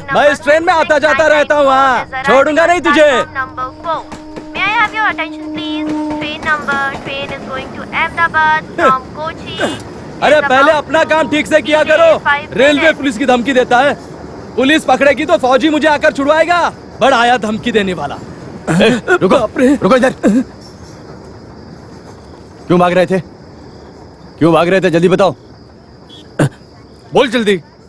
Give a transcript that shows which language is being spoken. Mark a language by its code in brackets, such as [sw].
[hi] मैं इस ट्रेन में आता जाता रहता हूँ, हाँ, छोड़ूंगा नहीं तुझे। [en] May I have your attention, please? Train is going to Ahmedabad from Kochi. [hi] अरे पहले अपना काम ठीक से किया करो। रेलवे पुलिस की धमकी देता है। पुलिस पकड़ेगी तो फौजी मुझे आकर छुड़वाएगा। बड़ा आया धमकी देने वाला। रुको, रुको इधर। क्यों भाग रहे थे? क्यों भाग रहे थे? जल्दी बताओ। बोल जल्दी।